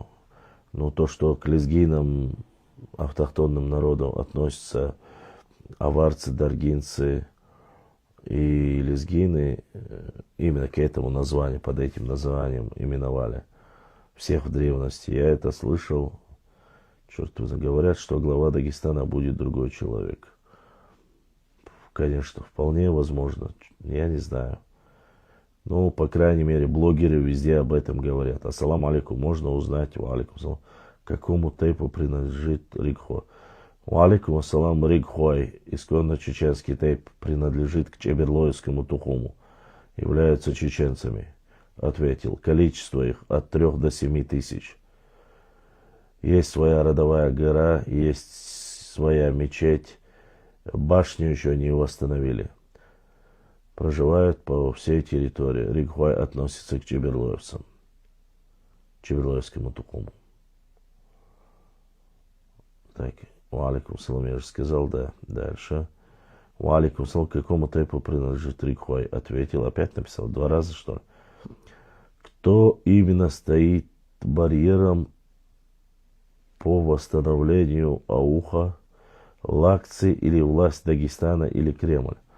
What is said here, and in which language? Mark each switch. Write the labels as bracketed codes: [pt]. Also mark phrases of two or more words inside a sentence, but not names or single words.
[ru] Ну, то, что к лезгинам, автохтонным народам относятся аварцы, даргинцы и лезгины, именно к этому названию, под этим названием именовали всех в древности. Я это слышал. Черт возьми, говорят, что глава Дагестана будет другой человек. Конечно, вполне возможно. Я не знаю. Ну, по крайней мере, блогеры везде об этом говорят. [ar] السلام عليكم. [ru] Можно узнать, [ar] وعليكم السلام, [ru] какому тейпу принадлежит Ригхой. [ar] وعليكم السلام, Ригхой. [ru] Исконно чеченский тейп принадлежит к Чеберлоевскому тухуму. Являются чеченцами. Ответил. Количество их от 3 до 7 тысяч. Есть своя родовая гора, есть своя мечеть. Башню еще не восстановили. Проживают по всей территории. Ригхой относится к чеберлоевцам. Чеберлоевскому тухуму. Так, [ar] وعليكم سلام, [ru] я же сказал, да. Дальше. [ar] وعليكم سلام, [ru] к какому тейпу принадлежит Ригхой? Ответил, опять написал, 2 раза, что ли? Кто именно стоит барьером по восстановлению ауха, лакцы или власть Дагестана или Кремль?